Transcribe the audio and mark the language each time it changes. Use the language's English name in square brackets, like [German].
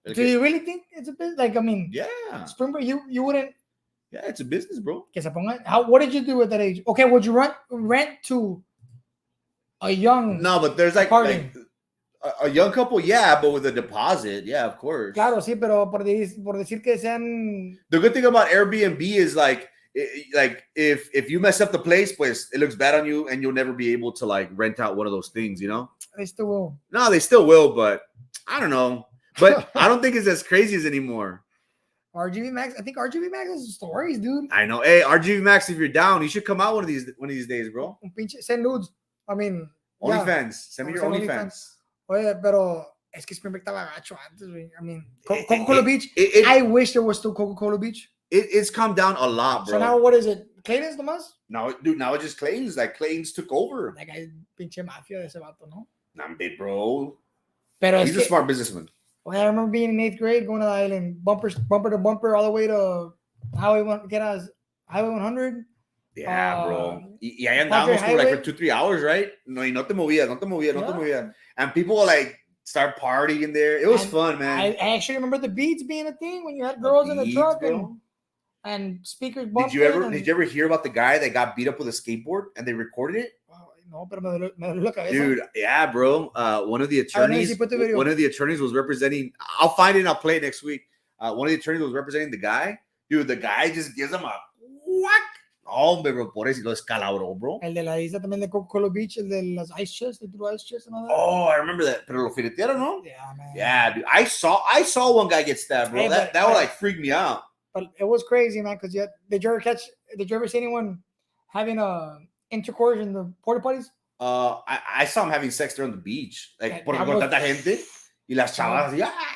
[English] Do you really think it's a business? Like, I mean, yeah. Spring break, you wouldn't. Yeah, it's a business, bro. [Spanish] Que se ponga. [English] What did you do at that age? Okay, would you rent to a young? No, but there's like a young couple, yeah, but with a deposit, yeah, of course. [Spanish] Claro, sí, pero por decir que sean. [English] The good thing about Airbnb is like if you mess up the place, [Spanish] pues [English] it looks bad on you, and you'll never be able to like rent out one of those things, you know. They still will. No, they still will, but I don't know. But I don't think it's as crazy as anymore. RGB Max. I think RGB Max has stories, dude. I know. Hey, RGB Max, if you're down, you should come out one of these days, bro. Send nudes. I mean, OnlyFans. Send me your OnlyFans. [Spanish] Oye, pero es que Spring Break estaba gacho antes, güey. [English] I mean, Coca-Cola Beach. I wish there was still Coca-Cola Beach. It's come down a lot, bro. So now what is it? Clayton's nomás? Now, dude, now it's just Clayton's. Like, Clayton's took over. That guy [Spanish] pinche mafia de ese vato, ¿no? [English] Nah, bro. [Spanish] Pero [English] he's a smart businessman. Well, I remember being in 8th grade, going to the island, bumper to bumper, all the way to Highway 100. Yeah, bro. [Spanish] Y ahí andábamos [English] for like for 2-3 hours, right? [Spanish] No, y no te movías. [English] And people will like start partying there. It was fun, man. I actually remember the beats being a thing when you had girls in the truck and speakers bumping. Did you ever hear about the guy that got beat up with a skateboard and they recorded it? [Spanish] No, pero me dolió la cabeza. [English] Dude, yeah, bro. One of the attorneys was representing. I'll find it and I'll play it next week. One of the attorneys was representing the guy. Dude, the guy just gives him a whack. Oh, bro, [Spanish] por eso lo descalabró, bro. El de la isla también de Coca-Cola Beach, el de las ice chests, [English] the ice chests and all that. Oh, I remember that. [Spanish] Pero lo filetearon, no? [English] Yeah, man. Yeah, dude. I saw one guy get stabbed, bro. Hey, that would like freak me out. But it was crazy, man. Because did you ever see anyone having a intercourse in the porta potties? I saw him having sex there on the beach, like [Spanish] por tanta gente y las chavas. [English] Yeah.